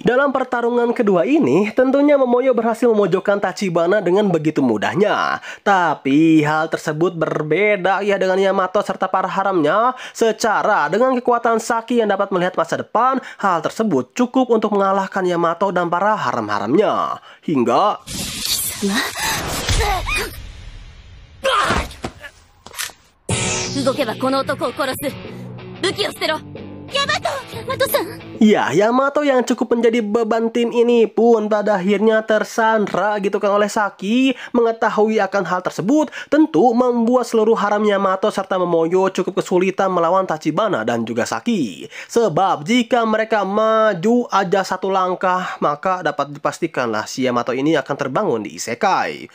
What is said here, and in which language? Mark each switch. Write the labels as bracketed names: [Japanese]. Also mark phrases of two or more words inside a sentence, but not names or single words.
[Indonesian] Dalam pertarungan kedua ini, tentunya Momoyo berhasil memojokkan Tachibana dengan begitu mudahnya. Tapi hal tersebut berbeda ya dengan Yamato serta para haramnya. Secara dengan kekuatan Saki yang dapat melihat masa depan, hal tersebut cukup untuk mengalahkan Yamato dan para haram-haramnya. Hingga... [Japanese] 動けばこの男を殺す。武器を捨てろ。ヤマトさん。 [Indonesian] Ya, Yamato yang cukup menjadi beban tim ini pun pada akhirnya tersandra gitu kan oleh Saki. Mengetahui akan hal tersebut tentu membuat seluruh haram Yamato serta Momoyo cukup kesulitan melawan Tachibana dan juga Saki. Sebab jika mereka maju aja satu langkah, maka dapat dipastikanlah si Yamato ini akan terbangun di isekai.